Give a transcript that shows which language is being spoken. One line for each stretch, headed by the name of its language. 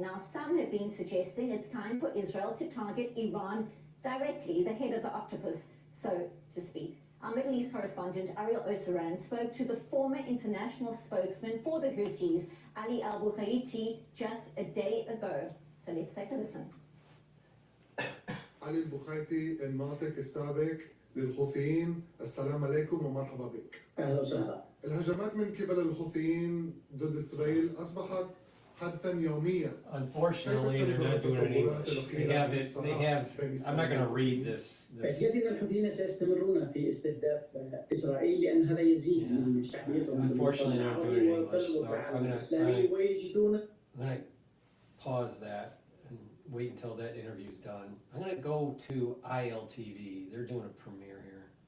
English: Now, some have been suggesting it's time for Israel to target Iran directly, the head of the octopus, so to speak. Our Middle East correspondent, Ariel Oseran, spoke to the former international spokesman for the Houthis, Ali al-Bukhaiti, just a day ago. So let's take a listen.
Arabic: علي البخيتي الناطق السابق للحوثيين، السلام عليكم ومرحبا بك. أهلا وسهلا. الهجمات من قبل الحوثيين ضد إسرائيل أصبحت حدثا يوميا.
English: Unfortunately, they're not doing it in English. They have, I'm not going to read this.
Arabic: تأكيد الحوثيين سيستمرون في استهداف إسرائيل لأن هذا يزيد من شعبيتهم.
English: Unfortunately, they're not doing it in English. So I'm going to pause that and wait until that interview's done. I'm going to go to ILTV. They're doing a premiere here.